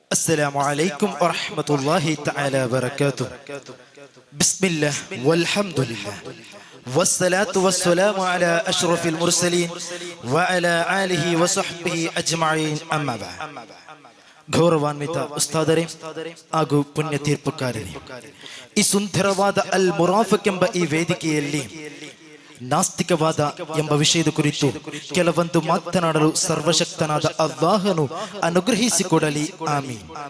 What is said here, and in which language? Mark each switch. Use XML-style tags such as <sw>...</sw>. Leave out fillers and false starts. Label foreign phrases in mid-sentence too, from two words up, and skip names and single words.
<ar>السلام عليكم ورحمة الله تعالى وبركاته. بسم الله والحمد لله والصلاة والسلام على أشرف المرسلين وعلى آله وصحبه أجمعين أما بعد.</ar> <kn>ಗೌರವಾನ್ವಿತ ಉಸ್ತಾದರೇ ಹಾಗೂ ಪುಣ್ಯ ತೀರ್ಪುಕಾರರೇ, ಈ ಸುಂದರವಾದ ಅಲ್ ಮುರಾಫಿಕ್ ಎಂಬ ಈ ವೇದಿಕೆಯಲ್ಲಿ ನಾಸ್ತಿಕವಾದ ಎಂಬ ವಿಷಯದ ಕುರಿತು ಕೆಲವೊಂದು ಮಾತನಾಡಲು ಸರ್ವಶಕ್ತನಾದ ಅಲ್ಲಾಹನು ಅನುಗ್ರಹಿಸಿಕೊಡಲಿ, ಆಮೀನ್.</kn>